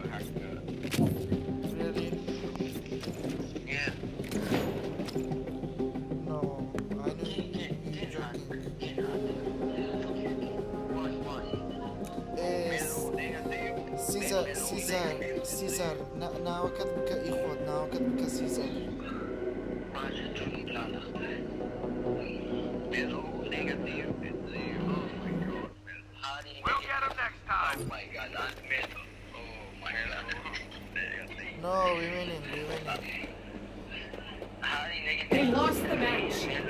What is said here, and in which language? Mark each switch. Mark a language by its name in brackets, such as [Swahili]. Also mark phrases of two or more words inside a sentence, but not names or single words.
[English] Really? Yeah. No, I know you're joking. Caesar, [Central Kurdish] ناوەکەت بکە ئیخۆت ناوەکەت بکە سیزار. [English] We'll get him next time. Oh my god, that's metal. Oh my god. No, we're winning. We lost the match.